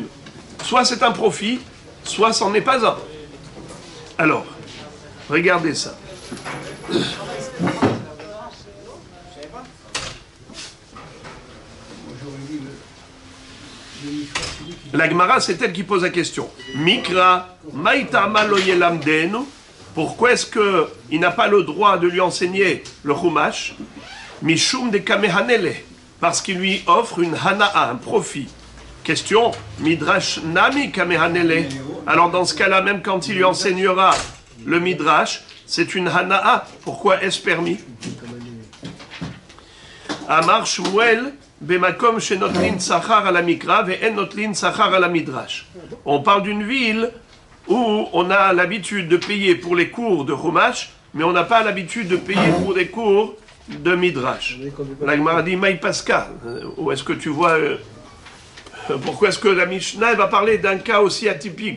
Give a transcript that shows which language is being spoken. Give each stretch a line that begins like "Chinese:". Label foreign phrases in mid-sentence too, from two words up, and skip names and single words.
French: Soit c'est un profit, soit c'en est pas un. Alors, regardez ça. La Gemara, c'est elle qui pose la question.
Aramaic: מקרא, מאי טעמא לא ילמדנו.
French: Pourquoi est-ce qu'il n'a pas le droit de lui enseigner le Chumash?
Aramaic: משום דקא מהני ליה.
French: Parce qu'il lui offre une hana'a, un profit. Question,
Aramaic: מדרש נמי קא מהני ליה.
French: Alors dans ce cas-là, même quand il lui enseignera le Midrash, c'est une hana'a. Pourquoi est-ce permis?
Hebrew: אמר שמואל במקום שנוטלין שכר
French: à la
Hebrew: מקרא ואין נוטלין שכר
French: à la
Hebrew: מדרש.
French: On parle d'une ville où on a l'habitude de payer pour les cours de Chumash, mais on n'a pas l'habitude de payer pour des cours de Midrash. La Gemara dit Maï Pascal. Où est-ce que tu vois pourquoi est-ce que la Mishnah va parler d'un cas aussi atypique?